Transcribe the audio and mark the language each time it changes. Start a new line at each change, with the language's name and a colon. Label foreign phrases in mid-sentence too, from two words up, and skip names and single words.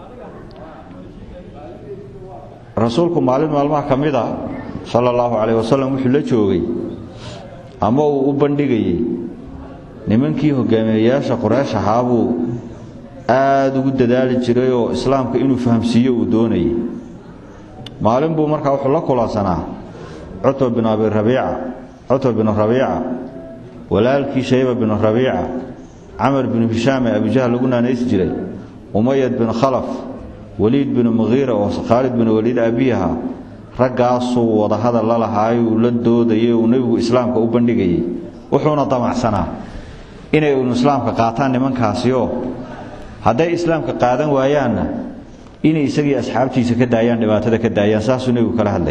Somali: rasuulku maalmaha kamida
Arabic: صلى الله عليه وسلم
Somali: wuxuu la joogay ama uu u bandhigay nimankii hogaamiyayaasha Quraysh ahaabu aad ugu dadaali jiray oo islaamka inuu fahamsiiyo uu doonayay. maalin buu markaa wuxuu la kulansanaa Utba bin Abi Rabi'a Utba bin Rabi'a walaalkii Shayba bin Rabi'a Amr bin Hisham Abu Jahl lagu naanays jiray Umayyad bin Khalaf Walid bin Mughira oo Khalid bin Walid abiyaha ragaas oo wada hadal la lahaay uu la doodayay oo nabigu islaamka u bandhigay wuxuuna damacsanaa inay uu islaamka qaataan nimankaasi oo haday islaamka qaadan waayaana inay isagii asxaabtiisa ka daayaan dhibaatada ka daayaan saasuu nabigu kala hadlay.